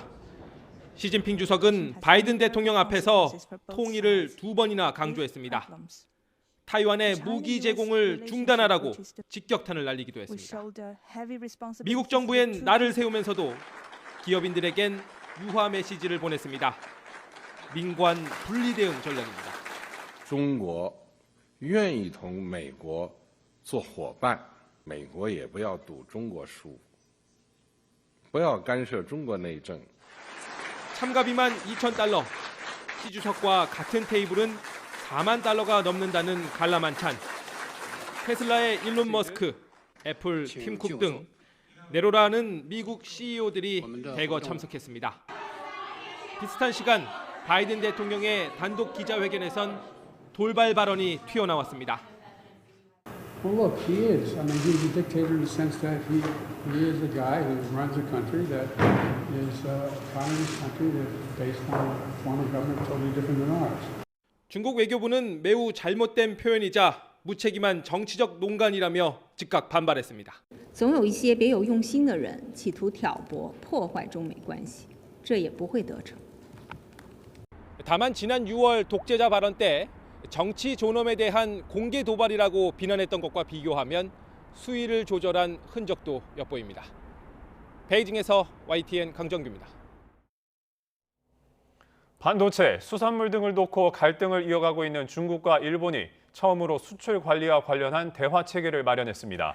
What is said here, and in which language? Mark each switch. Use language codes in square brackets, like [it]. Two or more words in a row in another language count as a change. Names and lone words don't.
[ko] 시진핑 주석은 바이든 대통령 앞에서 통일을 2번이나 강조했습니다. 타이완의 무기 제공을 중단하라고 직격탄을 날리기도 했습니다. 미국 정부엔 날을 세우면서도 기업인들에겐 유화 메시지를 보냈습니다. 민관 분리 대응 전략입니다. [zh] 中国愿意同美国做伙伴，美国也不要赌中国输，不要干涉中国内政。 [ko] 참가비만 2,000달러, 시 주석과 같은 테이블은 4만 달러가 넘는다는 관람한찬. 테슬라의 일론 머스크, 애플 팀 쿡 등 내로라는 미국 CEO들이 대거 참석했습니다. 비슷한 시간 바이든 대통령의 단독 기자회견에선 돌발 발언이 튀어나왔습니다. [en] Well, look, he is. I mean, he's a dictator in the sense that he is a guy who runs a country that is a communist country that's based on a form of government totally different than ours. [ko] 중국 외교부는 매우 잘못된 표현이자 무책임한 정치적 농간이라며 즉각 반발했습니다. [zh] 总有一些别有用心的人企图挑拨破坏中美关系，这也不会得逞。 [ko] 다만 지난 6월 독재자 발언 때 정치 존엄에 대한 공개 도발이라고 비난했던 것과 비교하면 수위를 조절한 흔적도 엿보입니다. 베이징에서 YTN 강정규입니다. 반도체, 수산물 등을 놓고 갈등을 이어가고 있는 중국과 일본이 처음으로 수출 관리와 관련한 대화 체계를 마련했습니다.